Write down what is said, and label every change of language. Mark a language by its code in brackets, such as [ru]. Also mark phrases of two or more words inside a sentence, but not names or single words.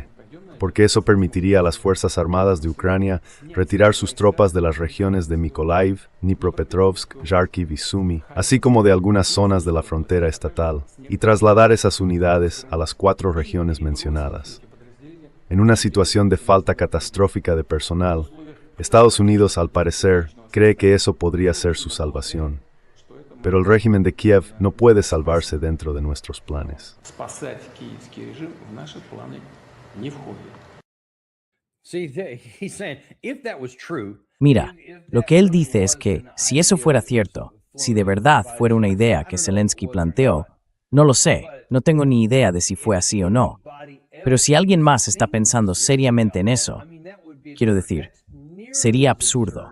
[es] Porque eso permitiría a las Fuerzas Armadas de Ucrania retirar sus tropas de las regiones de Mykolaiv, Dnipropetrovsk, Kharkiv y Sumy, así como de algunas zonas de la frontera estatal, y trasladar esas unidades a las 4 regiones mencionadas. En una situación de falta catastrófica de personal, Estados Unidos, al parecer, cree que eso podría ser su salvación. Pero el régimen de Kiev no puede salvarse dentro de nuestros planes. [ru] Спасать киевский режим в наши планы не входит. [en] He's saying if that was true, [es] Mira, lo que él dice es que, si eso fuera cierto, si de verdad fuera una idea que Zelensky planteó, no lo sé, no tengo ni idea de si fue así o no, pero si alguien más está pensando seriamente en eso, quiero decir, sería absurdo.